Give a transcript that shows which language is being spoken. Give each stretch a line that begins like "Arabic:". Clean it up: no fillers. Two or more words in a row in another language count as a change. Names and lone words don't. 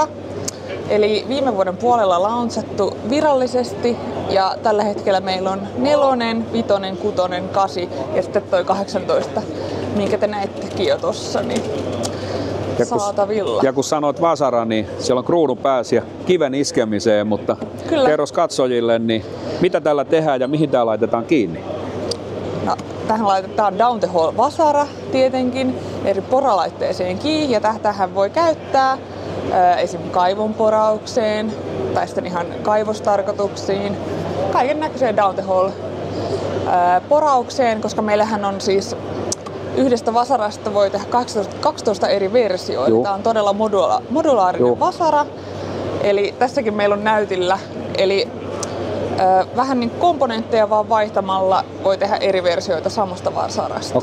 Finnish: Eli viime vuoden puolella launchattu virallisesti ja tällä hetkellä meillä on 4, 5, 6, 8 ja sitten toi 18, minkä te näittekin jo tossa, niin saatavilla. Ja kun sanoit vasara, niin siellä on kruunun päässä ja kiven iskemiseen, mutta Kyllä. kerros katsojille, niin mitä tällä tehdään ja mihin tää laitetaan kiinni? No, tähän laitetaan
English: down the hole
Finnish: vasara tietenkin eri poralaitteeseen kiinni ja tähän voi käyttää esim. Kaivon poraukseen tai sitten ihan kaivostarkoituksiin, kaiken näköiseen
English: down the hole
Finnish: poraukseen, koska meillähän on siis yhdestä vasarasta voi tehdä 12 eri versioita. Tämä on todella modulaarinen vasara, eli tässäkin meillä on näytillä, eli vähän niin komponentteja vaan vaihtamalla voi tehdä eri versioita samasta vasarasta.